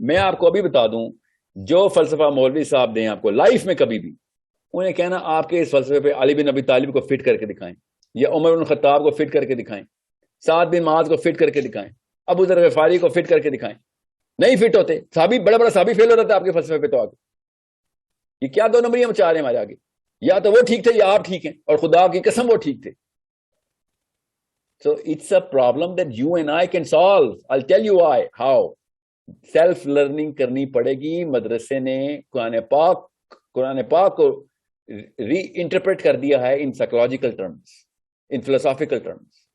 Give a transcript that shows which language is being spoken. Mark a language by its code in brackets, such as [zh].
[ur] میں آپ کو ابھی بتا دوں، جو فلسفہ مولوی صاحب دیں آپ کو لائف میں کبھی بھی، انہیں کہنا آپ کے اس فلسفے پہ علی بن ابی طالب کو فٹ کر کے دکھائیں، یا عمر بن خطاب کو فٹ کر کے دکھائیں، سعد بن معاذ کو فٹ کر کے دکھائیں، ابو ذر غفاری کو فٹ کر کے دکھائیں. نہیں فٹ ہوتے. صحابی بڑا بڑا صحابی فیل ہو رہا تھا آپ کے فلسفے پہ. تو آگے یہ کیا دو نمبریاں مچا رہے ہیں ہمارے آگے؟ یا تو وہ ٹھیک تھے یا آپ ٹھیک ہیں، اور خدا کی قسم وہ ٹھیک تھے. [en] So it's a problem that you and I can solve. I'll tell you why. How? [ur] Self learning کرنی پڑے گی. مدرسے نے قرآن پاک کو ری انٹرپریٹ کر دیا ہے [en] In psychological terms, in philosophical terms.